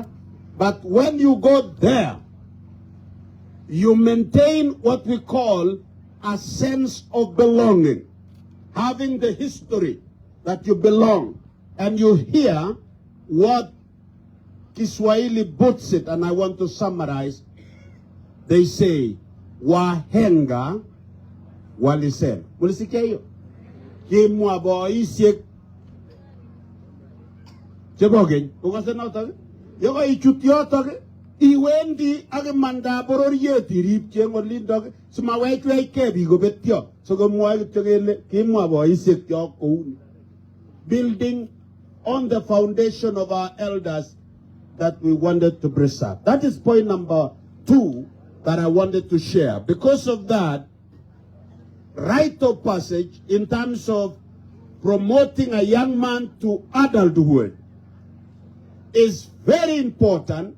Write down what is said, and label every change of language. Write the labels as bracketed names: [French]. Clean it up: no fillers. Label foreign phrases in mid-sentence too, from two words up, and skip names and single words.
[English] But when you go there, you maintain what we call a sense of belonging. Having the history that you belong. And you hear what Kiswahili puts it, and I want to summarize. They say, [Swahili] wahenga walisema. Mulisikia hiyo? [Kalenjin] Kimwa boisiek chebogen. [Swahili] Ukasema utage? [Kalenjin] Yoko ichut yotok, iwendi ak manda bororiet irip chengolindok simawechwech ke biik kobetyo. So komwoe kityo kele kimwa boisiek chok kouni. [English] Building on the foundation of our elders that we wanted to preserve. That is point number 2 that I wanted to share. Because of that, rite of passage in terms of promoting a young man to adulthood is very important.